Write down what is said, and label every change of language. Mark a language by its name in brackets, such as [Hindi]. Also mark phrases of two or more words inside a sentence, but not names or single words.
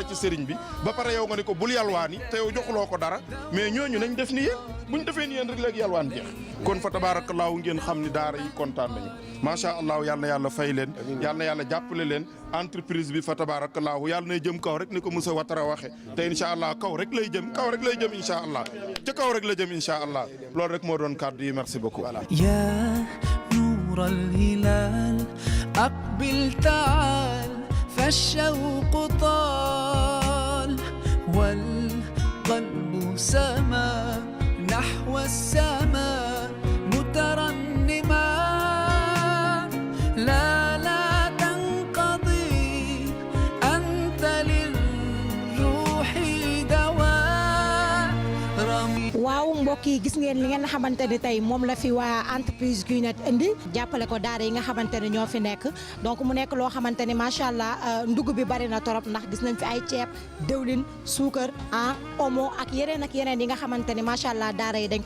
[Wolof] ci sëriñ bi ba pare yow nga ne ko bul yalwaani te yow joxuloo ko dara mais ñooñu nañ def ni yéen buñ defee ni yéen rek léegi yalwaan jeex kon [Arabic] فتبارك الله [Wolof] ngeen xam ni daara yi kontaan nañu [Arabic] ما شاء الله [Wolof] yal na yàlla fay leen yal na yàlla jàppale leen entreprise bi [Arabic] فتبارك الله [Wolof] yàlla nay jëm kaw rek ni ko Moussa Watara waxe te [Arabic] إن شاء الله [Wolof] kaw rek lay jëm [Arabic] إن شاء الله [Wolof] ca kaw rek la jëm [Arabic] إن شاء الله [Wolof] loolu rek moo doon kàddu yi [French] merci beaucoup. [Arabic] يا نور الهلال أقبل تعال فالشوق طال والقلب سما نحو السماء مترنما لا تنقضي أنت للروح دواء [Wolof] waaw mbokk yi gis ngeen li ngeen xamante ne tey moom la fi waa entreprise Kinet indi jàppale ko daara yi nga xamante ne ñoo fi nekk donc mu nekk loo xamante ne [Arabic] ما شاء الله [Wolof] ndugg bi bari na torop ndax gis nañ fi ay ceeb dëwlin suukar omo ak yeneen yi nga xamante ne [Arabic] ما شاء الله [Wolof] daara yi dañ